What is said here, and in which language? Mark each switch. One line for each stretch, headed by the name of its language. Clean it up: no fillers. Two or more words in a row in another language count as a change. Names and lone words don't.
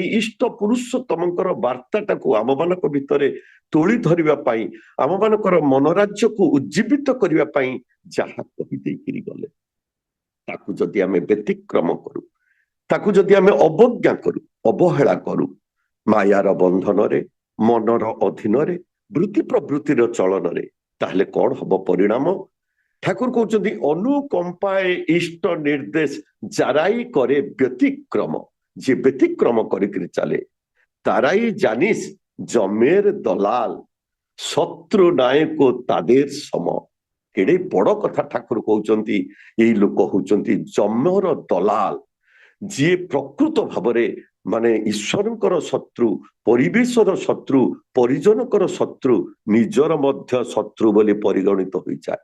Odia: ଇଷ୍ଟ ପୁରୁଷୋତ୍ତମଙ୍କର ବାର୍ତ୍ତାଟାକୁ ଆମମାନଙ୍କ ଭିତରେ ତୋଳି ଧରିବା ପାଇଁ, ଆମମାନଙ୍କର ମନରାଜ୍ୟକୁ ଉଜ୍ଜୀବିତ କରିବା ପାଇଁ ଯାହା କହିଦେଇକିରି ଗଲେ, ତାକୁ ଯଦି ଆମେ ବ୍ୟତିକ୍ରମ କରୁ, ତାକୁ ଯଦି ଆମେ ଅବଜ୍ଞା କରୁ, ଅବହେଳା କରୁ, ମାୟାର ବନ୍ଧନରେ, ମନର ଅଧୀନରେ, ବୃତ୍ତି ପ୍ରବୃତ୍ତିର ଚଳନରେ, ତାହେଲେ କଣ ହବ ପରିଣାମ? ଠାକୁର କହୁଛନ୍ତି
Bangla: অনুকম্পায় ইষ্ট নির্দেশ যারাই করে ব্যতিক্রম।
Odia: ଯିଏ ବ୍ୟତିକ୍ରମ କରିକିରି ଚାଲେ,
Bangla: তারাই জানিস জমের দলাল, শত্রু নায়ক তাদের সম।
Odia: କେଡେ ବଡ କଥା ଠାକୁର କହୁଛନ୍ତି, ଏଇ ଲୋକ ହଉଛନ୍ତି ଜମର ଦଲାଲ, ଯିଏ ପ୍ରକୃତ ଭାବରେ ମାନେ ଈଶ୍ୱରଙ୍କର ଶତ୍ରୁ, ପରିବେଶର ଶତ୍ରୁ, ପରିଜନଙ୍କର ଶତ୍ରୁ, ନିଜର ମଧ୍ୟ ଶତ୍ରୁ ବୋଲି ପରିଗଣିତ ହୋଇଯାଏ।